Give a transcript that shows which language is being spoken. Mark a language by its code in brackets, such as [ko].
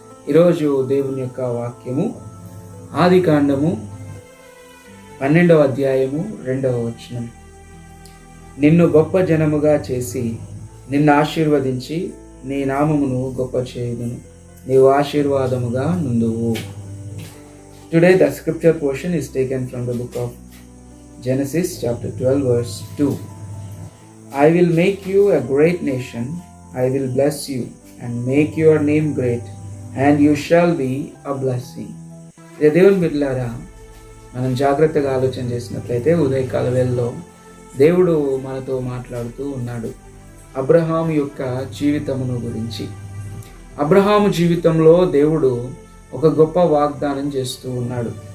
[te] ఈరోజు దేవుని యొక్క వాక్యము ఆదికాండము 12వ అధ్యాయము 2వ వచనం. నిన్ను గొప్ప జనముగా చేసి నిన్ను ఆశీర్వదించి నీ నామమును గొప్ప చేయుదును, నీవు ఆశీర్వాదముగా నుండువు. [en] Today the scripture portion is taken from the book of Genesis chapter 12 verse 2. I will make you a great nation, I will bless you and make your name great, and you shall be a blessing. [te] దేవుని బిడ్డలారా, మనం జాగ్రత్తగా ఆలోచన చేసినట్లయితే ఉదయకాల వేళలో దేవుడు మనతో మాట్లాడుతూ ఉన్నాడు అబ్రహాము యొక్క జీవితమును గురించి. అబ్రహాము జీవితంలో దేవుడు ఒక గొప్ప వాగ్దానం చేస్తూ ఉన్నాడు.